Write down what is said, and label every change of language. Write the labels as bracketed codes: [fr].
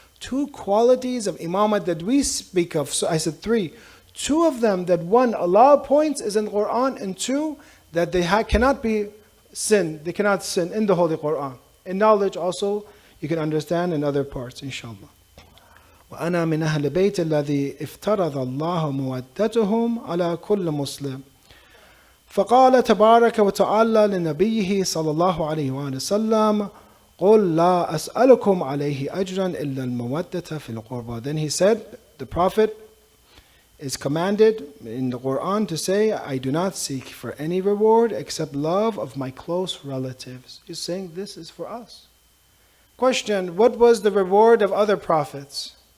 [en] Two qualities of imamate that we speak of. So I said three. Two of them that one, Allah points is in the Quran, and two, that they cannot be sin. They cannot sin in the Holy Quran. In knowledge also, you can understand in other parts, inshallah. [ar] وأنا من أهل بيت الذي افترض الله مودتهم على كل مسلم. فقال تبارك وتعالى لنبيه صلى الله عليه وآله وسلم قل لا أسألكم عليه أجرا إلا المودة في القربى. [en] Then he said, the Prophet is commanded in the Quran to say, I do not seek for any reward except love of my close relatives. He's saying this is for us. Question, what was the reward of other prophets?